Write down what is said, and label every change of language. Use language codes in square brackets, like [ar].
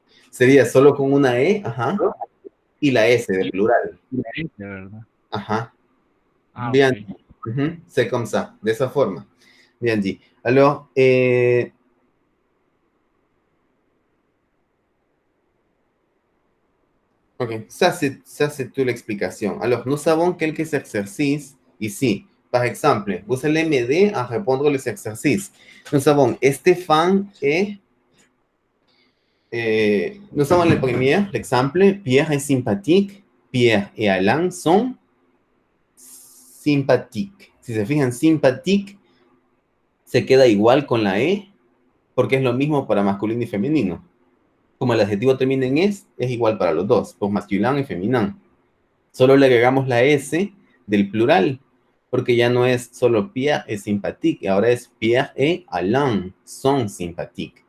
[es] Sería solo con una E, ajá, y la S de plural. Y la S, ¿verdad? Ajá. Ah, Bien. [en] okay. [fr] C'est comme ça, [es] de esa forma. [fr] Bien dit. Alors, ok, ça c'est toute l'explication. Alors, nous savons quelques exercices ici. Par exemple, vous allez m'aider à répondre les exercices. Nous avons Stéphane et... nous avons le premier exemple. Pierre est sympathique. Pierre et Alain sont sympathiques. [es] Si se fijan, sympathique se queda igual con la E, porque es lo mismo para masculino y femenino. Como el adjetivo termina en es igual para los dos, por masculino y femenino. Solo le agregamos la S del plural, porque ya no es solo Pierre es sympathique, ahora es [fr] Pierre et Alain [es] son sympathiques.